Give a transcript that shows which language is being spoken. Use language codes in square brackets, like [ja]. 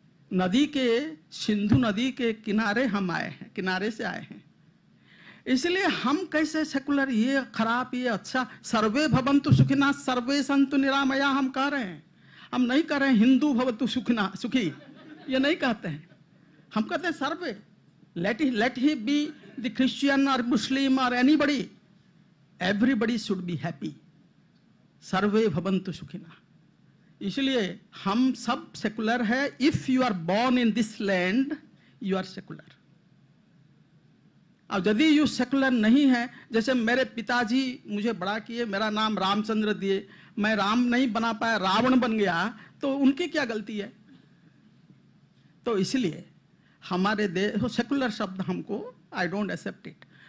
[hi] नदी के, सिंधु नदी के किनारे हम आए हैं, किनारे से आए हैं, इसलिए हम कैसे सेकुलर, ये खराब, ये अच्छा। [sa] सर्वे भवन्तु सुखिनः सर्वे सन्तु निरामया [hi] हम कह रहे हैं, हम नहीं कह रहे हैं [sa] हिंदू भवतु सुखिनः, [hi] सुखी, ये नहीं कहते हैं। हम कहते हैं सर्वे, [en] let he be the Christian or Muslim or anybody, everybody should be happy, [sa] सर्वे भवन्तु सुखिनः। [hi] इसलिए हम सब सेकुलर है। [en] If you are born in this land, you are secular। [hi] अब यदि यू सेकुलर नहीं है, जैसे मेरे पिताजी मुझे बड़ा किए, मेरा नाम रामचंद्र दिए, मैं राम नहीं बना पाया, रावण बन गया, तो उनकी क्या गलती है? तो इसलिए हमारे देश सेकुलर शब्द हमको, [en] I don't accept it.